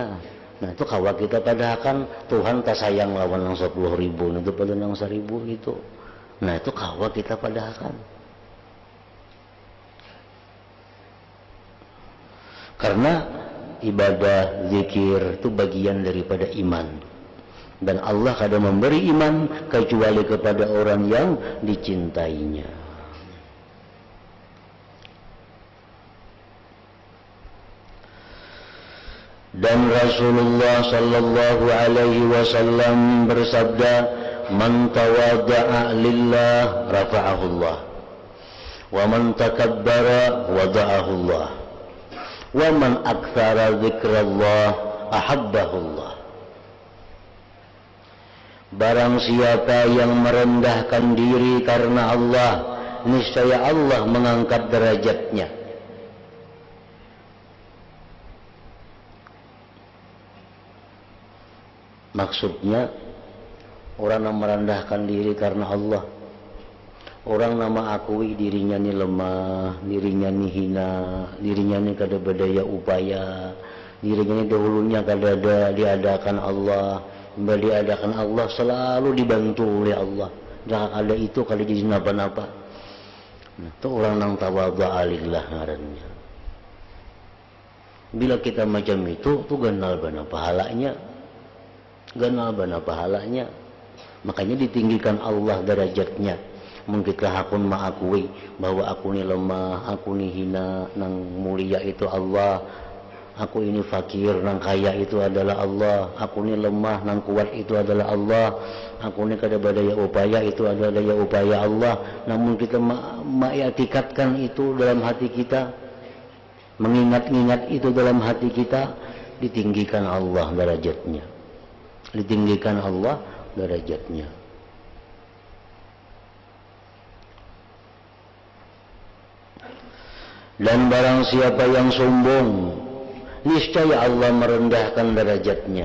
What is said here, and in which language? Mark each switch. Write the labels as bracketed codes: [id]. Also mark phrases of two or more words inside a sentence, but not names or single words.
[bjn] Nah itu kawa kita padahakan Tuhan tak sayang lawan nang 10.000 itu pada nang 1000 itu. Nah itu kawa kita padahakan. [id] Karena ibadah zikir itu bagian daripada iman. Dan Allah kadang memberi iman kecuali kepada orang yang dicintainya. Dan Rasulullah [ar] صلى الله عليه وسلم [id] bersabda, [ar] "من تواضع لله رفعه الله، ومن تكبر وضعه الله، ومن أكثر ذكر الله أحبه الله." [id] Barang siapa yang merendahkan diri karena Allah, niscaya Allah mengangkat derajatnya. Maksudnya, orang yang merendahkan diri karena Allah, orang nama akui dirinya ini lemah, dirinya ini hina, dirinya ini kada berdaya upaya, dirinya ini dahulunya kada ada diadakan Allah, diadakan Allah selalu dibantu oleh Allah. [bjn] Jangan ada itu kada jadi napa-napa. Nah, itu orang yang [ar] تواضع لله [bjn] ngarannya. Bila kita macam itu, tuh ganal bana pahalanya. Ganal bana pahalanya. Makanya ditinggikan Allah derajatnya. Mungkinkah hakun ma'akui bahwa aku ini lemah, aku ini hina, nang mulia itu Allah. Aku ini fakir, nang kaya itu adalah Allah. Aku ini lemah, nang kuat itu adalah Allah. Aku ini kada berdaya upaya, itu adalah daya upaya Allah. [id] Namun kita ma'ikatkan itu dalam hati kita, mengingat-ingat itu dalam hati kita, ditinggikan Allah derajatnya. Ditinggikan Allah derajatnya. Dan barang siapa yang sombong, niscaya Allah merendahkan derajatnya.